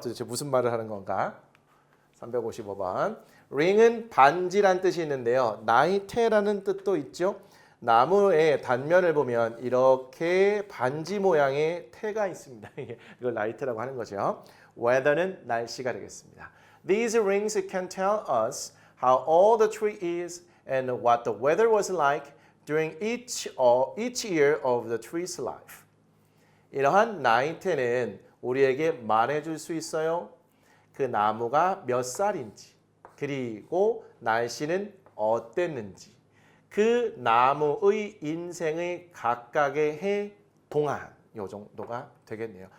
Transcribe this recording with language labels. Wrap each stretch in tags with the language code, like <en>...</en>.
<ko>도대체 무슨 말을 하는 건가? 355번. ring은 반지란 뜻이 있는데요. 나이테라는 뜻도 있죠. 나무의 단면을 보면 이렇게 반지 모양의 태가 있습니다. 이걸 나이테라고 하는 거죠. weather는 날씨가 되겠습니다.</ko> <en>These rings can tell us how old the tree is and what the weather was like during each year of the tree's life.</en> <ko>이러한 나이테는 우리에게 말해줄 수 있어요. 그 나무가 몇 살인지, 그리고 날씨는 어땠는지, 그 나무의 인생의 각각의 해 동안 요 정도가 되겠네요.</ko>